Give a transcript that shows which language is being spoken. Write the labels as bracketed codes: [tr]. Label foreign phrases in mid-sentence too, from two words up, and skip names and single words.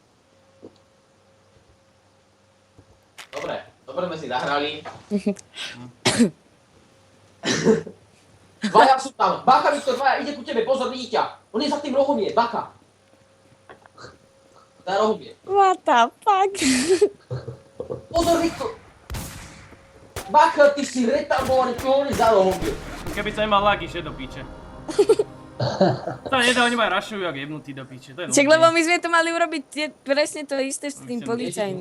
[sk] Dobre sme si zahrali. Dvaja sú tam. Bacha, Viktor, dvaja, ide ku tebe, pozor, vidí ťa. On je za tým rohom je, Bacha. Za rohom je. [en] What the fuck? [sk] Pozor, Viktor. Bacha, ty si retardovaný, čo on je za rohom je. Keby sa nemal lag, išli do piče. To nedá, oni ma rašujú jak jebnutí do piče. To je Čak, noob lebo team. my sme to mali urobiť presne to isté s tým policajným.